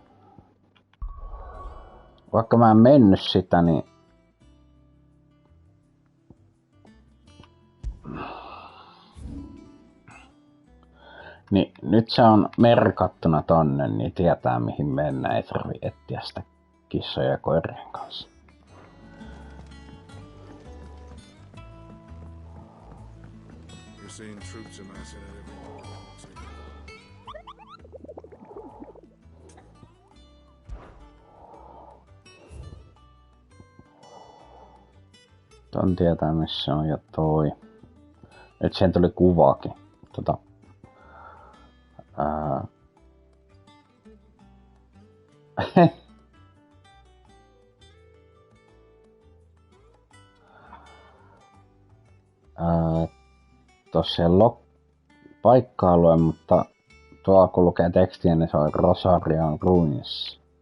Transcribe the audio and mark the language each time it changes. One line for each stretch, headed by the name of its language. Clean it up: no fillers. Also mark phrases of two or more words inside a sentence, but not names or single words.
Finnish: Vaikka mä en mennyt sitä, niin nyt se on merkattuna tonne, niin tietää mihin mennään, ei tarvi etsiä sitä kissoja ja koirien kanssa.
English: Seeing troops amassing at every corner.
Finnish: Ton tietää missä on ja toi. Nyt siihen tuli kuvaakin. Tossa ei paikkaa lue, mutta tuolla kun lukee tekstiä, niin se on Rosarian Ruins.